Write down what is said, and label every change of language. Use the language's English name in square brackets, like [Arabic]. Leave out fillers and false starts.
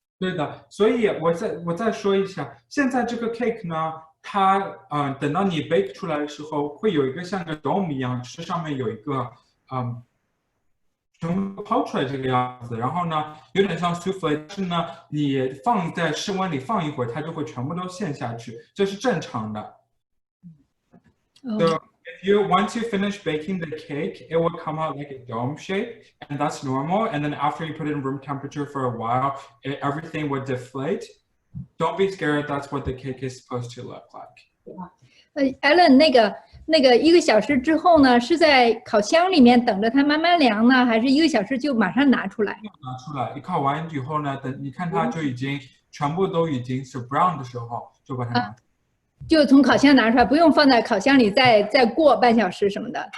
[Chinese] 对的，所以我再说一下，现在这个 cake 呢，它等到你 bake 出来的时候，会有一个像个 dome 一样，是上面有一个全部抛出来这个样子，然后呢，有点像 souffle， 但是呢，你放在室温里放一会儿，它就会全部都陷下去，这是正常的。 [English] So once you finish baking the cake, it will come out like a dome shape, and that's normal. And then after you put it in room temperature for a while, everything would deflate. Don't be scared. That's what the cake is supposed to look like. [Chinese] Allen， 那个1个小时之后呢，是在烤箱里面等着它慢慢凉呢，还是1个小时就马上拿出来？拿出来，一烤完以后呢，等你看它就已经全部都已经是 brown 的时候，就把它拿出来。就从烤箱拿出来，不用放在烤箱里再过半小时什么的。